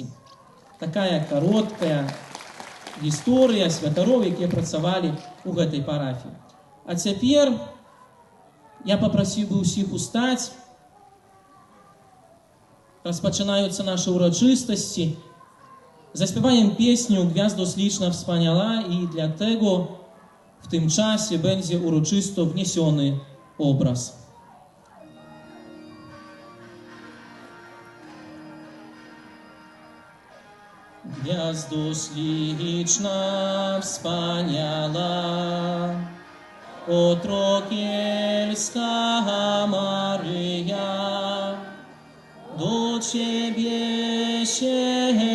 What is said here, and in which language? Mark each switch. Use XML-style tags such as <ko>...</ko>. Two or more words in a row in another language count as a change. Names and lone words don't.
<be>Такая кароткая гісторыя святароў, якія працавалі ў гэтай парафіі. А цяпер я папрасіў бы ўсіх устаць. Распачынаюцца нашы ўрачыстасці.</be> <pl>Zaśpiewają pieśnię Gwiazdo Śliczna Wspaniała i dlatego w tym czasie będzie uroczysto wniesiony obraz. Gwiazdo śliczna, wspaniała, Otrokielska Maryja, do Ciebie się</pl>